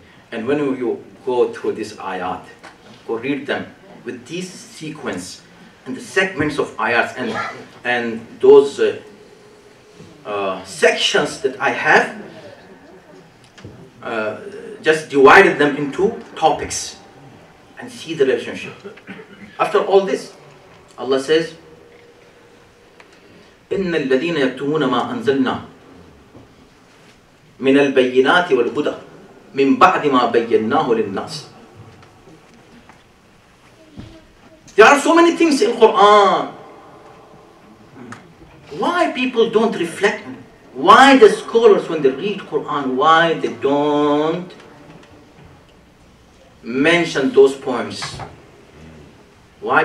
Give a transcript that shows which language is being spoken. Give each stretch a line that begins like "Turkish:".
English: And when you go through this ayat, go read them with this sequence and the segments of ayats and those sections that I have, just divided them into topics and see the relationship. After all this, Allah says,
Arabic: إِنَّ الَّذِينَ يَكْتُمُونَ مَا أَنزَلْنَا مِنَ الْبَيِّنَاتِ وَالْهُدَى مِنْ بَعْدِ مَا بَيَّنَّاهُ لِلنَّاسِ.
English: There are so many things in Quran. Why people don't reflect? Why the scholars, when they read Quran, why they don't mention those points? Why?